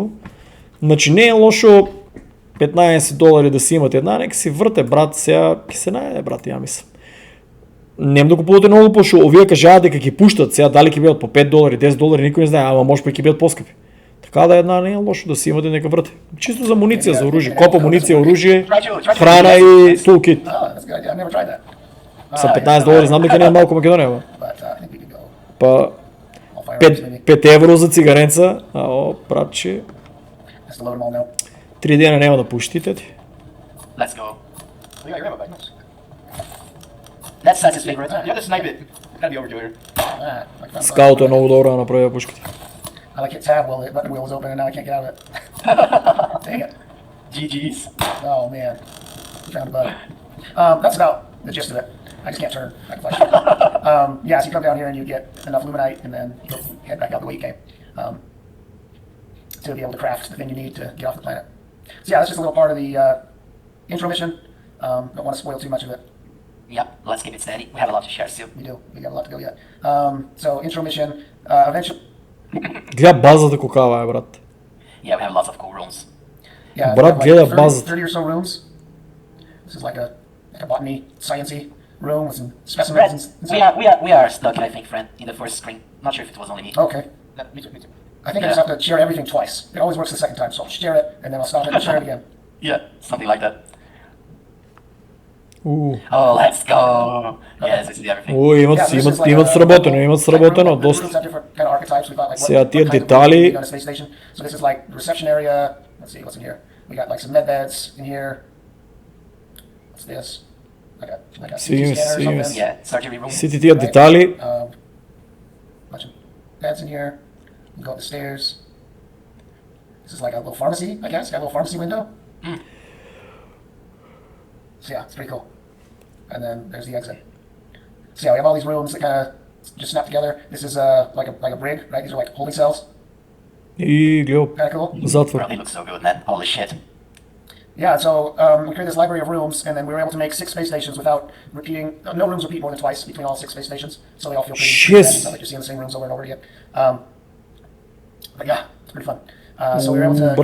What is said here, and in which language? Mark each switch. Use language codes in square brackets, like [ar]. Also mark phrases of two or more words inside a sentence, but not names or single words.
[mk] Значи не е лошо $15 да си имате една, нека си врте, брат, сега ќе се најде, брат, ја мислам. Нем да купувате многу пошо, овие кажаат дека ќе пуштат, сега дали ќе бидат по $5, $10, никој не знае, ама може па ќе бидат поскапи. Така да една не е лошо да си имате нека врте. Чисто за муниција, за оружје, копа муниција, оружје, храна и toolkit. [en] Oh, that's a good idea. I've never tried that. [mk] За $15 знам дека не е малку Македонија, бе. [en] But I think we could go [mk] Па [en] all firearms maybe. [mk] 5 евро за цигаренца, братче, [en] Just to load them all now. [mk] 3 дена нема да пуштите ти. [en] Let's go. Oh, yeah, you have a bag. Nice. That's Satis's favorite. You have to snipe it. Gotta be overkill here. Like found [mk] Скаут е многу добро да направи пушките. [en] I like hit tab while the button wheel was open and now I can't get out of it. Dang it. GG's. Oh man. We found a bug. That's about the gist of it. I just can't turn. I can flash it. Yeah, so you come down here and you get enough luminite and then you'll head back out the way you came. To be able to craft the thing you need to get off the planet. So yeah, that's just a little part of the intro mission. Don't want to spoil too much of it. Yep, let's keep it steady. We have a lot to share still. We do. We got a lot to go yet. So intro mission. Eventually, [mk] Гледа базата кокава е, брат. [en] Yeah, we have lots of cool rooms. yeah. [mk] Брат, [en] we have [mk] гледа 30 базата. [en] 30 or so rooms. This is like a botany, sciencey room with some specimens. Brad, we are stuck, I think, friend, in the first screen. Not sure if it was only me. Okay. Yeah, me too, me too. I think I just have to share everything twice. It always works the second time, so I'll share it and then I'll stop it and share it again. Yeah, something like that. Oh, let's go. Yes, this is everything. [mk] Имат [en] Yeah, so this is like [mk] имат [en] a- [mk] сработено, имат сработено [en] the [mk] доста. [en] rooms have different kind of archetypes. We thought like [mk] Сега тия [en] kind of room [mk] детали- [en] would be on a space station. So this is like the reception area. Let's see what's in here. We got like some med beds in here. What's this? Like a CT Seems- scanner or seems- something. Yeah, surgery room. [mk] Сите тия [en] Right. [mk] детали, [en] Bunch of beds in here. We go up the stairs. This is like a little pharmacy, I guess. Got a little pharmacy window. So yeah, it's pretty cool. And then there's the exit. So yeah, we have all these rooms that kind of just snap together. This is like a brig, right? These are like holding cells. [mk] и гледа [en] Kind of cool. [mk] затвор. [en] Bro, they look so good, man. Holy shit. Yeah, so we created this library of rooms, and then we were able to make 6 space stations without repeating. No rooms repeat more than twice between all 6 space stations, so they all feel pretty. Yes. It's not like you're seeing the same rooms over and over again. But yeah, it's pretty fun. So we were able to.